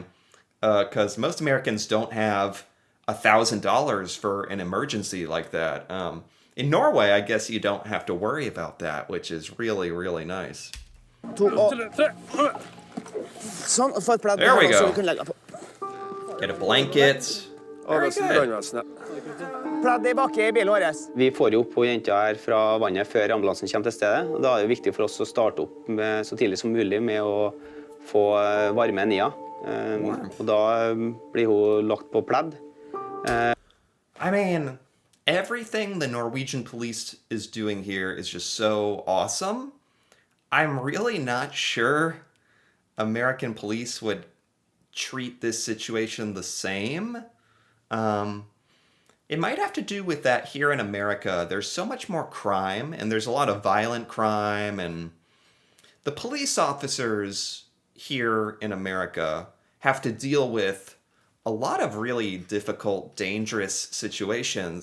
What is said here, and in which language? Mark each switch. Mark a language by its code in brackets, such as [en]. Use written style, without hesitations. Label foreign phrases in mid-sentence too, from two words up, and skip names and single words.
[en] Because most Americans don't have $1,000 for an emergency like that. In Norway, I guess you don't have to worry about that, which is really, really nice. There we go. Get a blanket. Very good. [no] Vi får jo opp på jenta her fra vannet før ambulansen kommer til stedet. Og da er det viktig for oss å starte opp så tidlig som mulig med å få varmen i henne. Og da blir hun lagt på pledd. [en] I mean, everything the Norwegian police is doing here is just so awesome. I'm really not sure American police would treat this situation the same. It might have to do with that here in America, there's so much more crime, and there's a lot of violent crime, and the police officers here in America have to deal with a lot of really difficult, dangerous situations.